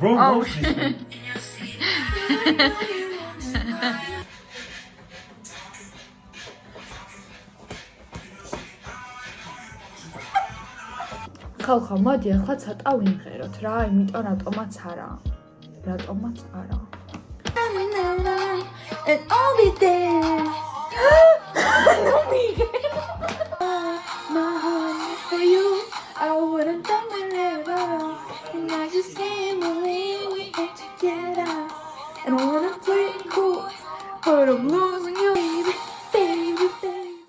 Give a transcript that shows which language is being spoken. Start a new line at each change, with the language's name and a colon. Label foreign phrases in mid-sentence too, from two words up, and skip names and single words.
Georgian: ხალხო, მოდი ახლა ცოტა ვიმღეროთ რა, იმიტომ რატომაც არა. რატომაც არა.
English: And I'll be there. My heart for you, I wouldn't come wherever. And I just can't believe we get together. And I wanna play it cool, but I'm losing you, baby, baby, baby.